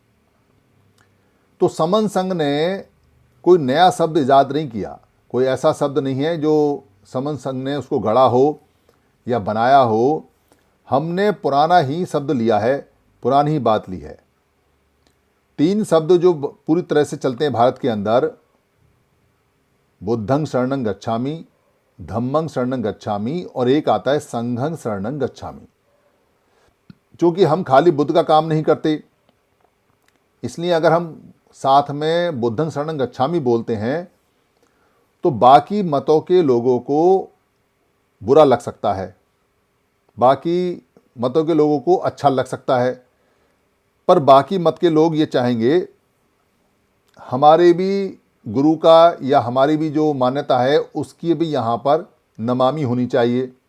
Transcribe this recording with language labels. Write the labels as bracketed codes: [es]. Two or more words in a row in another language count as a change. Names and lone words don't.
[hi] तो समन संघ ने कोई नया शब्द ईजाद नहीं किया, कोई ऐसा शब्द नहीं है जो समन संघ ने उसको गढ़ा हो या बनाया हो। हमने पुराना ही शब्द लिया है, पुरानी ही बात ली है। 3 शब्द जो पूरी तरह से चलते हैं भारत के अंदर, [pi] बुद्धं शरणं गच्छामि, धम्मं शरणं गच्छामि और एक आता है संघं शरणं गच्छामि। [hi] क्योंकि हम खाली बुद्ध का काम नहीं करते, इसलिए अगर हम साथ में [pi] बुद्धं शरणं गच्छामि [hi] बोलते हैं तो बाकी मतों के लोगों को बुरा लग सकता है, बाकी मतों के लोगों को अच्छा लग सकता है, पर बाकी मत के लोग ये चाहेंगे हमारे भी गुरु का या हमारी भी जो मान्यता है उसकी भी यहाँ पर नमामि होनी चाहिए।